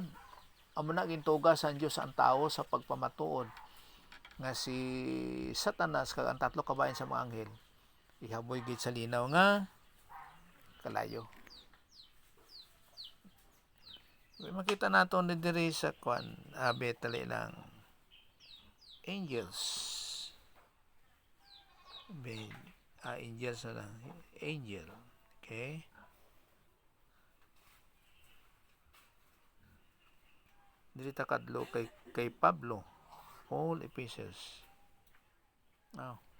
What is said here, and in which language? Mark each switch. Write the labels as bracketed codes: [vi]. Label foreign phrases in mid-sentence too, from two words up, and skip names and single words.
[hil] Amo na gintuga sa Dios ang tao sa pagpamatuod nga si Satanas kag ang 3 kabahin sa mga anghel ihaboy gid sa linaw nga kalayo. [ceb] Makita nato ni diri sa tali lang angels. Angels na lang. Angel. Okay? Dili ta kadlo kay Pablo. [en] All epistles. Now.